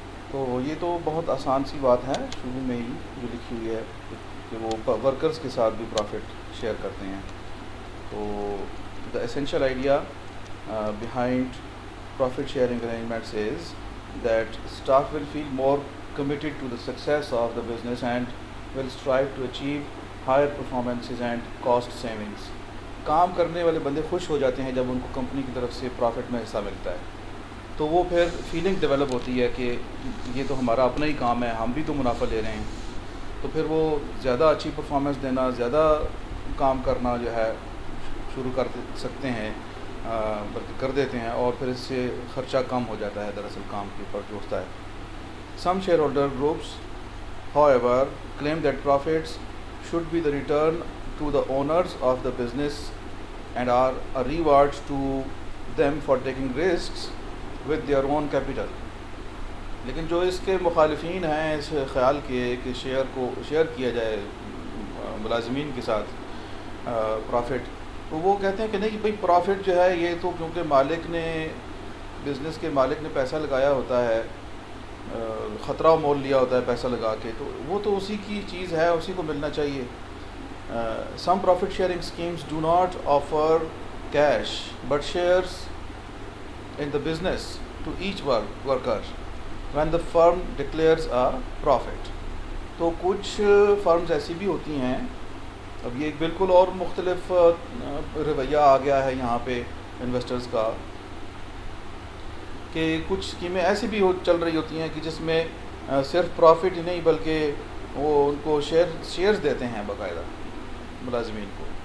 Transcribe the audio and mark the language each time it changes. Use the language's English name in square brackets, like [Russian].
[Urdu] تو یہ تو بہت آسان سی بات ہے شروع میں ہی جو لکھی ہوئی ہے کہ وہ ورکرز کے ساتھ بھی پروفٹ شیئر کرتے ہیں. [English] تو the essential idea behind profit sharing arrangements is that staff will feel more committed to the success of the business and will strive to achieve higher performances and cost savings. [Urdu] کام کرنے والے بندے خوش ہو جاتے ہیں جب ان کو کمپنی کی طرف سے پروفٹ میں حصہ ملتا ہے. تو وہ پھر فیلنگ ڈیولپ ہوتی ہے کہ یہ تو ہمارا اپنا ہی کام ہے, ہم بھی تو منافع لے رہے ہیں. تو پھر وہ زیادہ اچھی پرفارمنس دینا, زیادہ کام کرنا جو ہے شروع کر سکتے ہیں, بلکہ کر دیتے ہیں, اور پھر اس سے خرچہ کم ہو جاتا ہے دراصل کام کے اوپر جو ہوتا ہے. [English] Some shareholder groups, however, claim that profits should be the return to the owners of the business and are a reward to them for taking risks with their own capital. [Urdu] لیکن جو اس کے مخالفین ہیں اس خیال کے کہ شیئر کیا جائے ملازمین کے ساتھ پروفٹ, تو وہ کہتے ہیں کہ نہیں بھئی پروفٹ جو ہے یہ تو کیونکہ مالک نے, بزنس کے مالک نے پیسہ لگایا ہوتا ہے, خطرہ و مول لیا ہوتا ہے پیسہ لگا کے, تو وہ تو اسی کی چیز ہے, اسی کو ملنا چاہیے. [English] Some profit sharing schemes do not offer cash but shares in the business to each worker when the firm declares a profit. [Urdu] تو کچھ فرمز ایسی بھی ہوتی ہیں, اب یہ ایک بالکل اور مختلف رویہ آ گیا ہے یہاں پہ انویسٹرز کا, کہ کچھ اسکیمیں ایسی بھی چل رہی ہوتی ہیں کہ جس میں صرف پروفٹ ہی نہیں بلکہ وہ ان کو شیئرز دیتے ہیں باقاعدہ ملازمین کو.